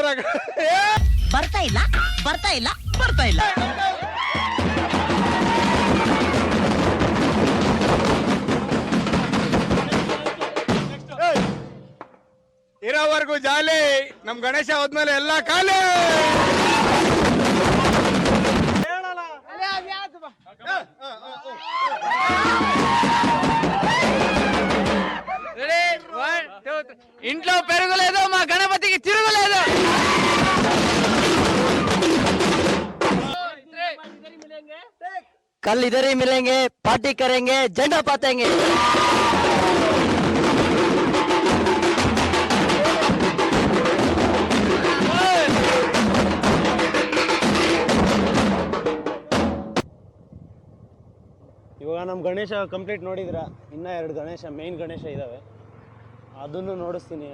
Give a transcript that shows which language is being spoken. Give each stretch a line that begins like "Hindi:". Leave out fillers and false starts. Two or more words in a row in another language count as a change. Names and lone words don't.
Kannada: ಬರ್ತಾ ಇಲ್ಲ. ಇರೋವರೆಗೂ ಜಾಲಿ. ನಮ್ ಗಣೇಶ ಹೋದ್ಮೇಲೆ ಎಲ್ಲ ಖಾಲಿ.
Telugu: ఇంట్లో పెరుగులేదు, మా గణపతికి తిరుగులేదు.
Hindi: कल इधर ही मिलेंगे, पार्टी करेंगे, झंडा पातेंगे.
Kannada: ಇವಾಗ ನಮ್ಮ ಗಣೇಶ ಕಂಪ್ಲೀಟ್ ನೋಡಿದ್ರ. ಇನ್ನೂ 2 ಗಣೇಶ, ಮೇನ್ ಗಣೇಶ ಇದ್ದಾವೆ. ಅದನ್ನು ನೋಡಿಸ್ತೀನಿ.